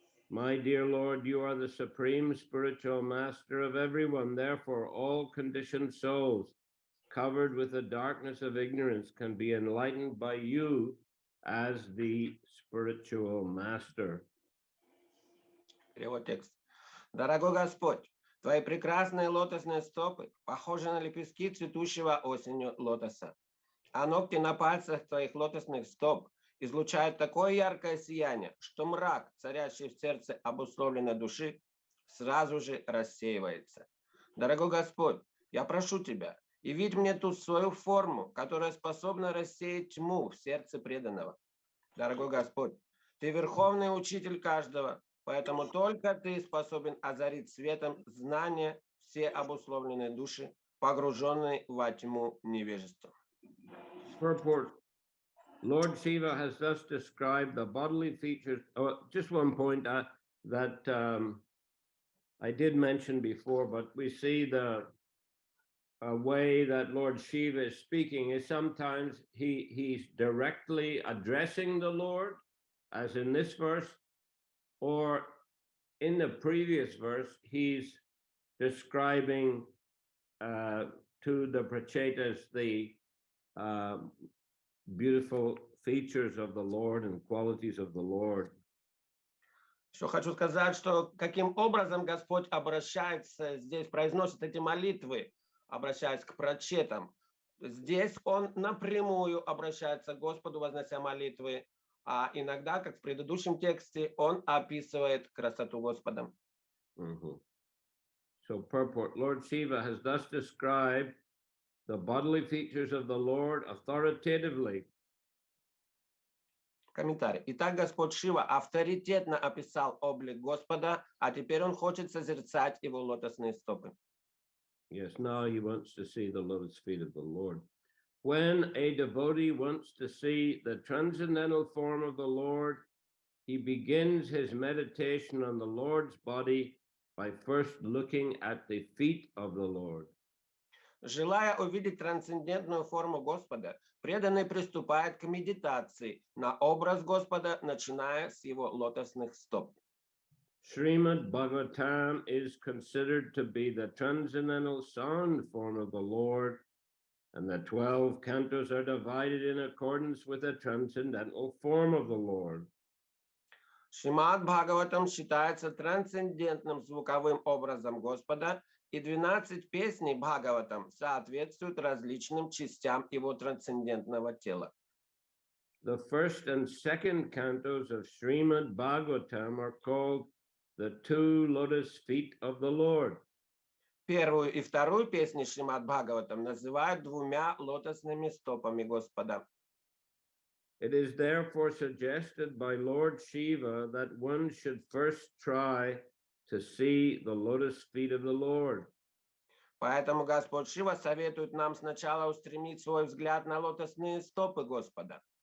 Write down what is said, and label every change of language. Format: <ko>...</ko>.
<en>My dear Lord, you are the supreme spiritual master of everyone. Therefore, all conditioned souls covered with the darkness of ignorance can be enlightened by you as the spiritual master.</en> <ru>Перевод текста. Дорогой Господь, твои прекрасные лотосные стопы похожи на лепестки цветущего осенью лотоса, а ногти на пальцах твоих лотосных стоп излучают такое яркое сияние, что мрак, царящий в сердце обусловленной души, сразу же рассеивается. Дорогой Господь, я прошу Тебя, явить мне ту свою форму, которая способна рассеять тьму в сердце преданного. Дорогой Господь, Ты верховный учитель каждого, поэтому только Ты способен озарить светом знания все обусловленные души, погруженные во тьму невежества.</ru> <en>Purport. Lord Shiva has thus described the bodily features. Oh, just one point that I did mention before, but we see the way that Lord Shiva is speaking is sometimes he's directly addressing the Lord, as in this verse, or in the previous verse, he's describing to the prachetas the beautiful features of the Lord and qualities of the Lord.</en> <ru>Еще хочу сказать, что каким образом Господь обращается здесь, произносит эти молитвы, обращаясь к прачетам. Здесь Он напрямую обращается к Господу, вознося молитвы, а иногда, как в предыдущем тексте, Он описывает красоту Господа.</ru> <en>So purport, Lord Shiva has thus described the bodily features of the Lord authoritatively.</en> <ru>Комментарий. Итак, Господь Шива авторитетно описал облик Господа, а теперь Он хочет созерцать Его лотосные стопы.</ru> <en>Yes, now he wants to see the lotus feet of the Lord. When a devotee wants to see the transcendental form of the Lord, he begins his meditation on the Lord's body by first looking at the feet of the Lord.</en> <ru>Желая увидеть трансцендентную форму Господа, преданный приступает к медитации на образ Господа, начиная с Его лотосных стоп.</ru> <en>Shrimad Bhagavatam is considered to be the transcendental sound form of the Lord, and the 12 cantos are divided in accordance with the transcendental form of the Lord.</en> <ru>Шримад Бхагаватам считается трансцендентным звуковым образом Господа, и 12 песней Бхагаватам соответствуют различным частям Его трансцендентного тела.</ru> <en>The first and second cantos of Shrimad Bhagavatam are called the two lotus feet of the Lord.</en> <ru>Первую и вторую песни Шримад Бхагаватам называют двумя лотосными стопами Господа.</ru> <en>It is therefore suggested by Lord Shiva that one should first try to see the lotus feet of the Lord.</en> <ru>Поэтому Господь Шива советует нам сначала устремить свой взгляд на лотосные стопы Господа.</ru>